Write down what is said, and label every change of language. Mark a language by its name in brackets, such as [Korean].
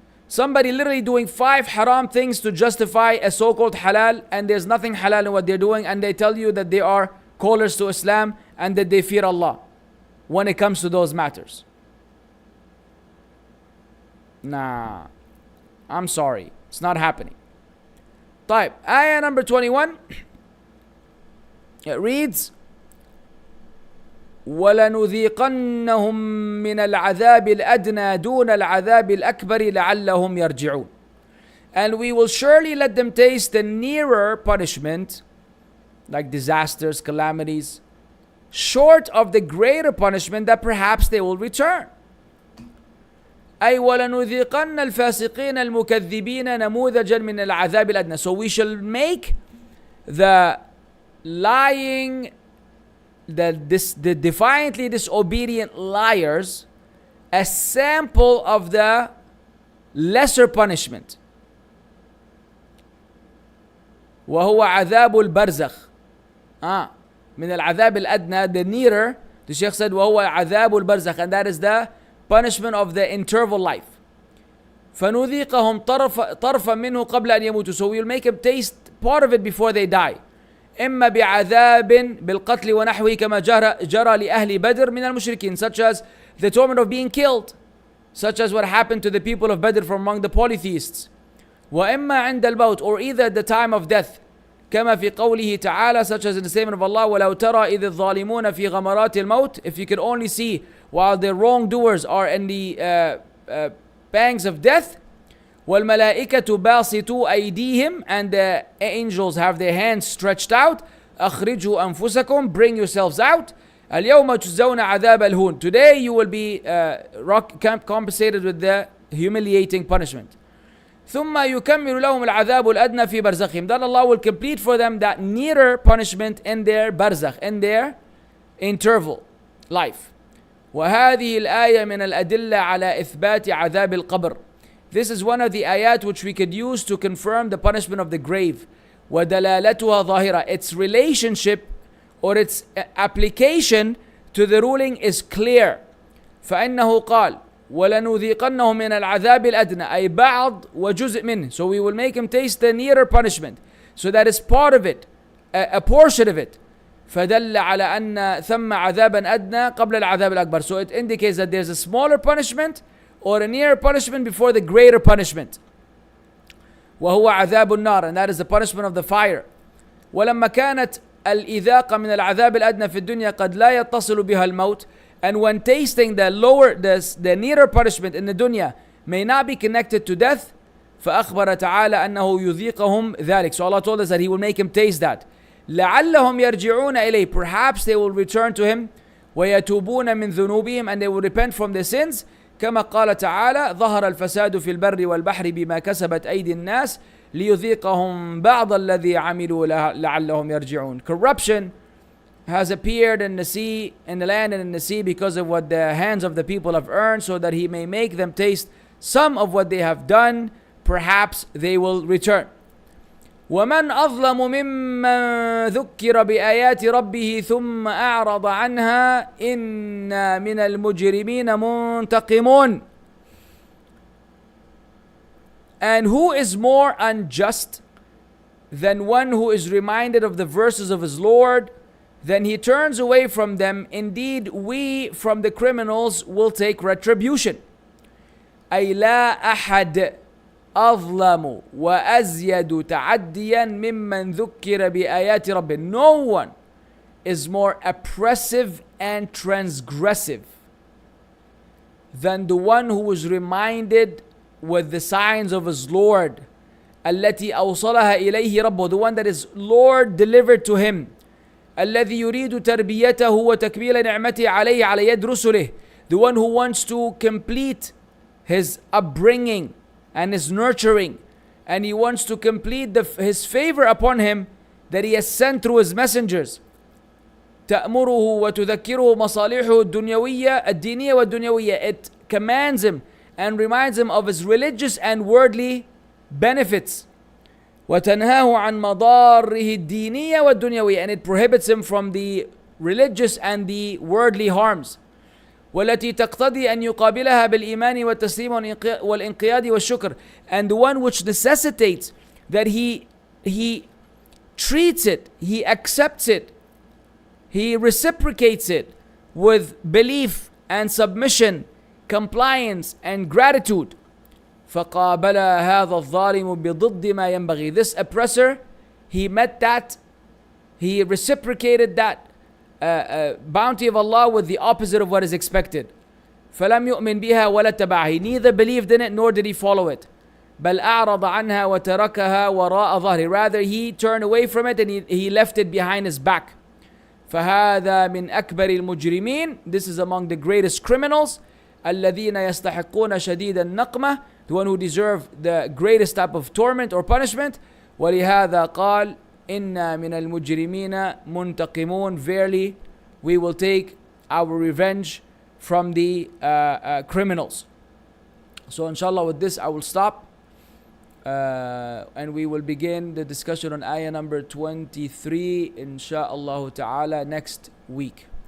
[English] Somebody literally doing 5 haram things to justify a so-called halal, and there's nothing halal in what they're doing, and they tell you that they are callers to Islam and that they fear Allah when it comes to those matters. Nah, I'm sorry, it's not happening. [Arabic] طيب, [English] ayah number 21, it reads, [Arabic] وَلَنُذِيقَنَّهُمْ مِنَ الْعَذَابِ الْأَدْنَى دُونَ الْعَذَابِ الْأَكْبَرِ لَعَلَّهُمْ يَرْجِعُونَ. [English] And we will surely let them taste the nearer punishment, like disasters, calamities, short of the greater punishment, that perhaps they will return. [Arabic] أي وَلَنُذِيقَنَّ الْفَاسِقِينَ الْمُكَذِّبِينَ نَمُوذَجًا مِنَ الْعَذَابِ الْأَدْنَى. [English] So we shall make the lying, the defiantly disobedient liars a sample of the lesser punishment. [Arabic] وهو عذاب البرزخ. من العذاب الأدنى, [English] the nearer, the Shaykh said, [Arabic] وهو عذاب البرزخ, [English] and that is the punishment of the interval life. [Arabic] فنذيقهم طرفا منه قبل أن يموتوا. [English] So we will make them taste part of it before they die. [Arabic] إما بعذاب بالقتل ونحوه كما جرى لأهل بدر من المشركين, [English] such as the torment of being killed, such as what happened to the people of Badr from among the polytheists. [Arabic] وإما عند الموت, [English] or either at the time of death, [Arabic] كما في قوله تعالى, [English] such as in the statement of Allah, [Arabic] ولو ترى إذ الظالمون في غمرات الموت. [English] If you could only see while the wrongdoers are in the pangs of death. [Arabic] وَالْمَلَائِكَةُ بَاسِطُوا أَيْدِيهِمْ, [English] and the angels have their hands stretched out. [Arabic] أَخْرِجُوا أَنفُسَكُمْ, [English] bring yourselves out. [Arabic] الْيَوْمَ تُجْزَوْنَ عَذَابَ الْهُونِ, [English] today you will be compensated with the humiliating punishment. [Arabic] ثُمَّ يُكَمِّلُ لَهُمُ الْعَذَابُ الْأَدْنَى فِي بَرْزَخِهِمْ, [English] then Allah will complete for them that nearer punishment in their barzakh, in their interval life. [Arabic] وهذه الآية من الأدلة على إثبات عذاب القبر. [English] This is one of the ayat which we could use to confirm the punishment of the grave. [Arabic] وَدَلَالَتُهَا ظَاهِرَةً, [English] its relationship or its application to the ruling is clear. [Arabic] فإنه قال وَلَنُذِيقَنَّهُمْ مِنَ الْعَذَابِ الْأَدْنَى, أي بعض وجزء منه. [English] So we will make him taste the nearer punishment. So that is part of it, a portion of it. [Arabic] فدل على أن ثم عذابا أدنى قبل العذاب الأكبر. [English] So it indicates that there's a smaller punishment or a nearer punishment before the greater punishment. [Arabic] وهو عذاب النار, [English] and that is the punishment of the fire. [Arabic] ولما كانت الإذاقة من العذاب الأدنى في الدنيا قد لا يتصل بها الموت, [English] and when tasting the nearer punishment in the dunya may not be connected to death, [Arabic] فأخبر تعالى أنه يذيقهم ذلك. [English] So Allah told us that He will make him taste that. [Arabic] لعلهم يرجعون إليه, [English] perhaps they will return to Him. [Arabic] ويتوبون من ذنوبهم, [English] and they will repent from their sins. [Arabic] كما قال تعالى ظهر الفساد في البر والبحر بما كسبت أيدي الناس ليذيقهم بعض الذي عملوا لعلهم يرجعون. [English] Corruption has appeared in the sea, in the land and in the sea, because of what the hands of the people have earned, so that He may make them taste some of what they have done. Perhaps they will return. [Arabic] ومن أظلم ممن ذكر بآيات ربه ثم أعرض عنها إنا من المجرمين منتقمون. [English] And who is more unjust than one who is reminded of the verses of his Lord, then he turns away from them? Indeed, we from the criminals will take retribution. [Arabic] أي لا أحد أظلم وأزيد تعديا ممن ذكر بآيات ربه. [English] No one is more oppressive and transgressive than the one who was reminded with the signs of his Lord. [Arabic] التي أوصلها إليه ربه, [English] the one that his Lord delivered to him. [Arabic] الذي يريد تربيته وتكميل نعمته عليه على يد رسله, [English] the one who wants to complete his upbringing and his nurturing, and he wants to complete his favor upon him that he has sent through his messengers. [Arabic] تأمره وتذكره مصالحه الدنيوية الدينية والدنيوية. [English] It commands him and reminds him of his religious and worldly benefits. [Arabic] وَتَنْهَاهُ عَنْ مَضَارِّهِ الدِّينِيَّةِ وَالدُّنْيَوِيَّةِ, [English] and it prohibits him from the religious and the worldly harms. [Arabic] والتي تقتضي أن يقابلها بالإيمان والتسليم والإنقياد والشكر, [English] and the one which necessitates that he treats it, he accepts it, he reciprocates it with belief and submission, compliance and gratitude. [Arabic] فقابل هذا الظالم بضد ما ينبغي. [English] This oppressor, he met that, he reciprocated that bounty of Allah with the opposite of what is expected. [Arabic] فلم يؤمن بها ولا اتبعها. [English] He neither believed in it nor did he follow it. [Arabic] بل أعرض عنها وتركها وراء ظهره. [English] Rather, he turned away from it and he left it behind his back. [Arabic] فهذا من أكبر المجرمين. [English] This is among the greatest criminals. [Arabic] الذين يستحقون شديد النقمة, [English] the one who deserve the greatest type of torment or punishment. [Arabic] ولهذا قال إنا من المجرمين منتقمون. [English] Verily, we will take our revenge from the criminals. So inshallah, with this I will stop. And we will begin the discussion on ayah number 23 insha'Allah ta'ala next week.